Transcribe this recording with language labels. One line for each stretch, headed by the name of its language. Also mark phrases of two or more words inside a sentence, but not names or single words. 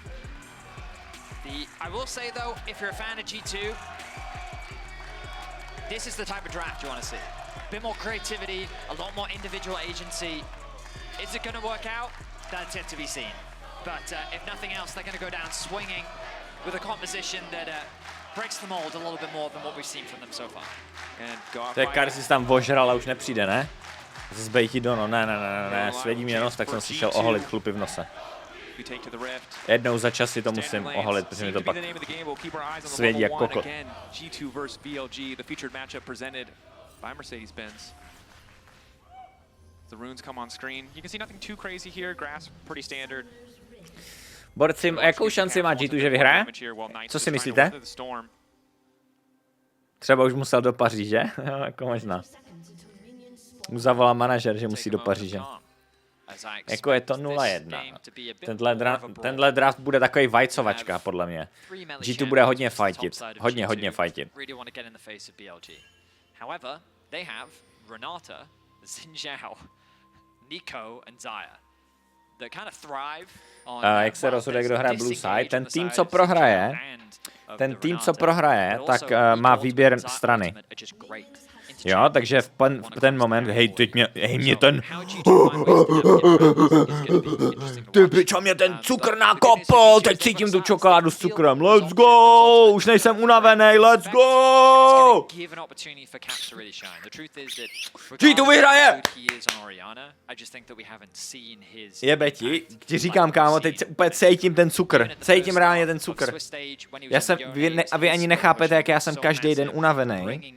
English: I will say though, if you're a fan of G2, this is the type of draft you want to see. A bit more creativity, a lot more individual agency. Is it going to work out? That's yet to be seen. But if nothing else, they're going to go down swinging with a composition that breaks the mold a little bit more than what we've seen from them so far.
Czech: Tak Karsi tam vožral a už nepřijde, ne? Zbejti Dono, ne, svědí mě nos, tak jsem si šel oholit chlupy v nose. Jednou za čas si to musím oholit, protože mi to pak svědí jak kokot.
English: G2 versus BLG, the featured matchup presented by Mercedes-Benz. The runes come on screen. You can see nothing too crazy here. Grass pretty standard.
Czech: Borci, jakou šanci má G2, že vyhraje? Co si myslíte? Třeba už musel do Paříže? Jako možná. Mu zavolá manažer, že musí do Paříže. Jako je to 0-1. Tenhle draft bude takový vajcovačka, podle mě. G2 bude hodně fightit. Hodně fightit.
English: However, they have Renata, Xin Zhao, Nico and Zaya. They kind of thrive on
Czech: jak se rozhoduje, kdo hraje Blue Side, ten tým, co prohraje, tak má výběr strany. Jo, takže v ten moment, hej mě ten... Ty pičo, mě ten cukr nakopl, teď cítím tu čokoládu s cukrem,
English: let's go,
Czech: už nejsem unavený,
English: let's go!
Czech: G2 vyhraje! Jebe ti říkám, kámo, teď úplně cítím ten cukr, cítím reálně ten cukr. A vy ani nechápete, jak já jsem každý den unavený.